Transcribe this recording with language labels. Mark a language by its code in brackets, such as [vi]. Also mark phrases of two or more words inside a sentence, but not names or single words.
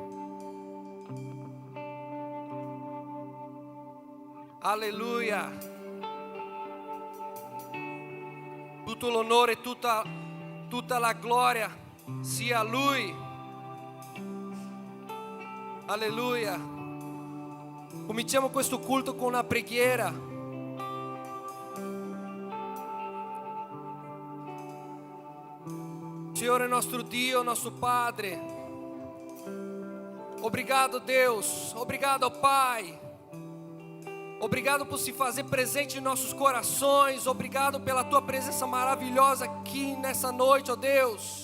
[it] Alleluia, tutto l'onore, tutta la gloria sia a Lui. Alleluia. Cominciamo questo culto con una preghiera. [pt] Senhor, nosso Dio, nosso Padre, obrigado, Deus, obrigado, Pai, obrigado por se fazer presente em nossos corações, obrigado pela Tua presença maravilhosa aqui nessa noite, ó Deus.